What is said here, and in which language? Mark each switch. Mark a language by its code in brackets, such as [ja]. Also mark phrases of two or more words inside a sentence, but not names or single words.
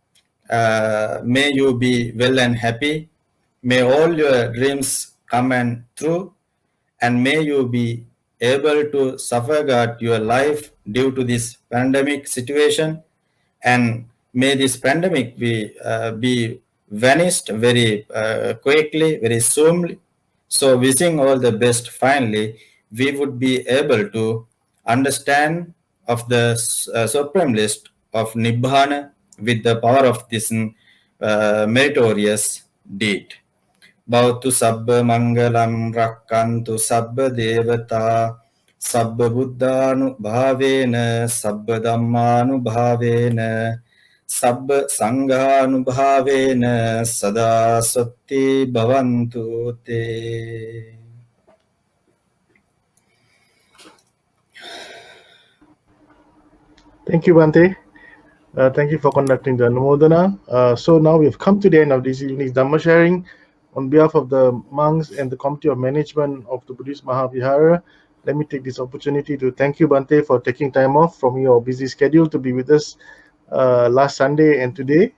[en] May you be well and happy. May all your dreams come and true, and may you be able to safeguard your life due to this pandemic situation, and may this pandemic be vanished very quickly, very soon. So wishing all the best. Finally, we would be able to understand of the supreme list of Nibbana with the power of this meritorious deed. [pi] Bhavatu sabba mangalam rakkantu sabba devata sabba buddhanu bhavena sabba dhammanu bhavena sabba sanghanu bhavena sada satti bhavantu te. [en] Thank you, Bhante. Thank you for conducting the Anumodana. So now we've come to the end of this evening's Dhamma sharing. On behalf of the monks and the Committee of Management of the Buddhist Mahavihara, let me take this opportunity to thank you, Bhante, for taking time off from your busy schedule to be with us last Sunday and today.